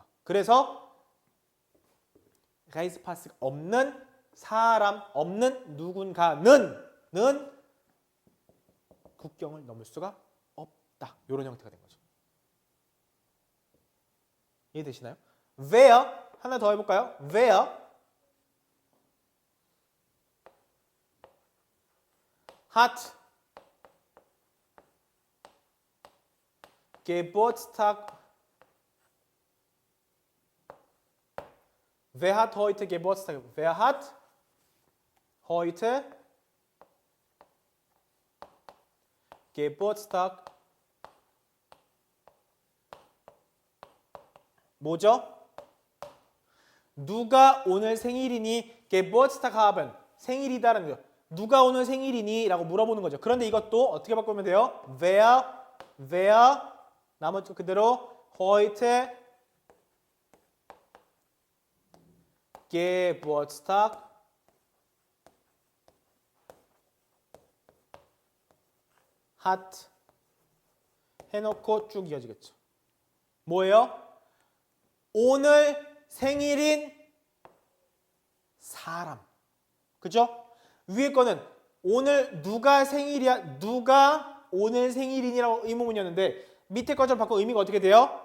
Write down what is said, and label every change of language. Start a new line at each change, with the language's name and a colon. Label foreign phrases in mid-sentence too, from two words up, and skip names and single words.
Korean: 그래서 라이스파스가 없는 사람, 없는 누군가는 국경을 넘을 수가 없다. 이런 형태가 된 거죠. 이해되시나요? Where 하나 더 해볼까요?
German: Where hat Geburtstag. Wer hat heute Geburtstag? Wer hat heute Geburtstag?
Korean: 뭐죠? 누가 오늘 생일이니?
German: Geburtstag haben.
Korean: 생일이다라는 거죠. 누가 오늘 생일이니? 라고 물어보는 거죠. 그런데 이것도 어떻게 바꾸면 돼요? Wer 나머지 그대로
German: heute Geburtstag hat
Korean: 해놓고 쭉 이어지겠죠. 뭐예요? 오늘 생일인 사람. 그죠? 위에 거는 오늘 누가 생일이야? 누가 오늘 생일이니라고 의문문이었는데 밑에 것처럼 바꿔 의미가 어떻게 돼요?